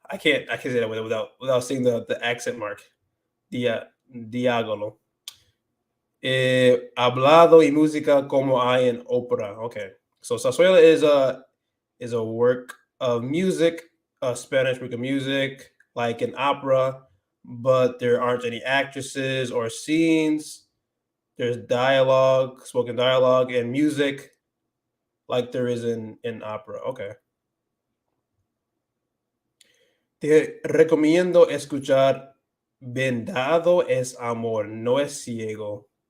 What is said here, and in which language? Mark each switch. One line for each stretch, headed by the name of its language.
English: I can't say that without seeing the accent mark.
Spanish: Diálogo. Hablado y música como hay en ópera.
English: Okay, so zarzuela is a work of music, a Spanish work of music, like an opera, but there aren't any actresses or scenes. There's dialogue, spoken dialogue, and music, like there is in opera. Okay.
Spanish: Te recomiendo escuchar Vendado es amor, no es ciego.